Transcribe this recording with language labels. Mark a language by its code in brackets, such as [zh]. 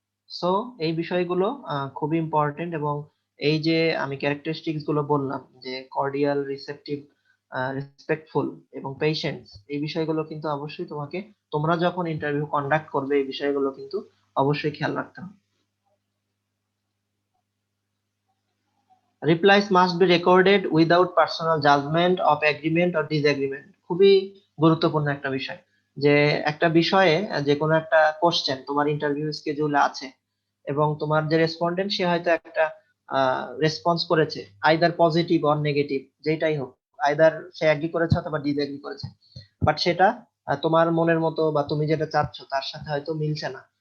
[bn] So এই বিষয়গুলো খুবই ইম্পর্টেন্ট। এবং এই যে আমি ক্যারেক্টারিস্টিক্স গুলো বললাম যে কর্ডিয়াল, রিসেপটিভ, রেসপেক্টফুল এবং পেশেন্স, এই বিষয়গুলো কিন্তু অবশ্যই তোমাকে, তোমরা যখন ইন্টারভিউ কন্ডাক্ট করবে, এই বিষয়গুলো কিন্তু অবশ্যই খেয়াল রাখতে হবে। [en] Replies must be recorded without personal judgment of agreement or disagreement. [bn] খুবই গুরুত্বপূর্ণ একটা বিষয় যে একটা বিষয়ে যে কোনো একটা কোশ্চেন তোমার ইন্টারভিউ স্কেডিউলে আছে এবং তোমার যে রেসপন্ডেন্ট সে হয়তো একটা রেসপন্স করেছে, আইদার পজিটিভ অর নেগেটিভ, যেটাই হোক, আইদার সে এগ্রি করেছে অথবা ডিসএগ্রি করেছে, বাট সেটা তোমার মনের মতো বা তুমি যেটা চাচ্ছ তার সাথে হয়তো মিলছে না।